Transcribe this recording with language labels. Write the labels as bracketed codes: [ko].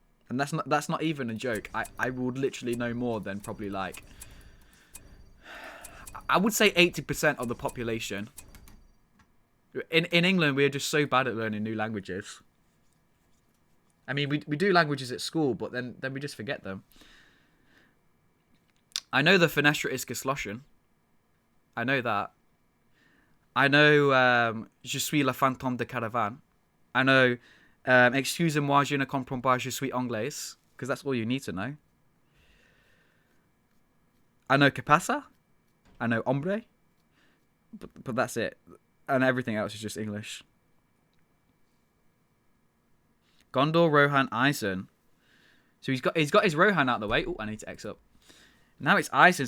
[en] And that's not even a joke. I would literally know more than probably like, I would say 80% of the population. In England, we're just so bad at learning new languages. I mean, we do languages at school, but then we just forget them. I know the [de] Fenestra is geschlossen. [en] I know that. I know [fr] Je suis la fantôme de caravane. I know excusez-moi, je ne comprends pas, je suis anglais. [en] Because that's all you need to know. I know [es] que pasa. [en] I know hombre. But that's it. And everything else is just English. Gondor, Rohan, Eisen. So he's got his Rohan out of the way. Oh, I need to X up. Now it's Eisen.